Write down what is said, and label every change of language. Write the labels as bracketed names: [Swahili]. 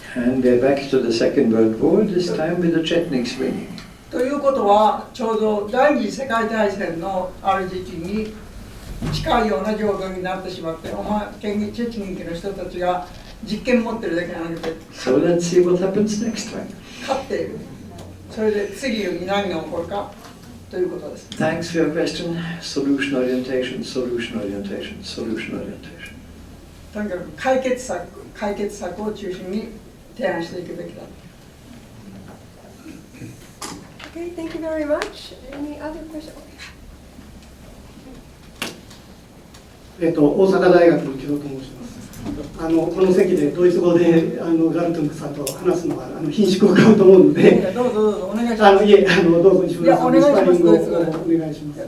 [English] And we're back to the Second World War, this time with the Chetniks winning. [Japanese] ということは、ちょうど第二次世界大戦のある時期に近いような状況になってしまって、おまけにチェチニキの人たちが実権持ってるだけじゃなくて、 [English] So let's see what happens next time. [Japanese] 勝っている。それで次に何が起こるかということです。 [English] Thanks for your question. Solution orientation, solution orientation, solution orientation. [Japanese] とにかく解決策を中心に提案していくべきだ。 [English] Okay, thank you very much. Any other questions? [Japanese] 大阪大学の木戸と申します。この席でドイツ語でガルトゥングさんと話すのは品種を買うと思うので、どうぞどうぞお願いします。いえどうぞ西村さんにスパリングをお願いします。